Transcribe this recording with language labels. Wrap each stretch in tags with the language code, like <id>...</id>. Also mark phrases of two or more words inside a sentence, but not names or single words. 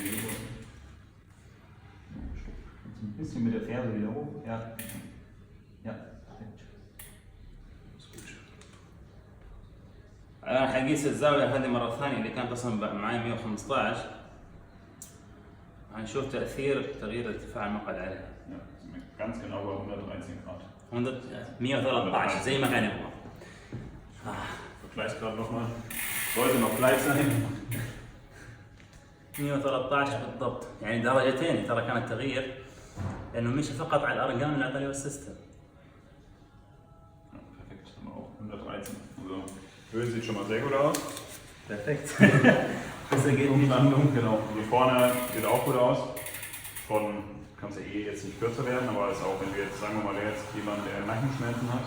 <de>Ein bisschen mit der Ferse wieder hoch. Ja. Ja, perfekt.</de> <ar>الآن حقيس الزاوية هذه مرة ثانية اللي كانت أصلا معي 115 هنشوف تغيير ارتفاع المقعد عليها.</ar> <de>Ganz genau bei 113 Grad.</de> <ar>113 زي ما كان يبغى.</ar> <de>Vergleich gerade nochmal. Sollte noch gleich sein.</de> <ar>113 بالضبط، يعني درجتين ترى كان التغيير لأنه مشي فقط على الأرقام اللي أعطاني السيستم.</ar> <de>Perfekt, haben wir auch 113. Also Höhe sieht schon mal sehr gut aus. Perfekt. Besser geht nicht. Genau. Hier vorne sieht auch gut aus. Kannst ja jetzt nicht kürzer werden, aber ist auch, wenn wir jetzt, sagen wir mal, jetzt jemand, der Nackenschmerzen hat.</de>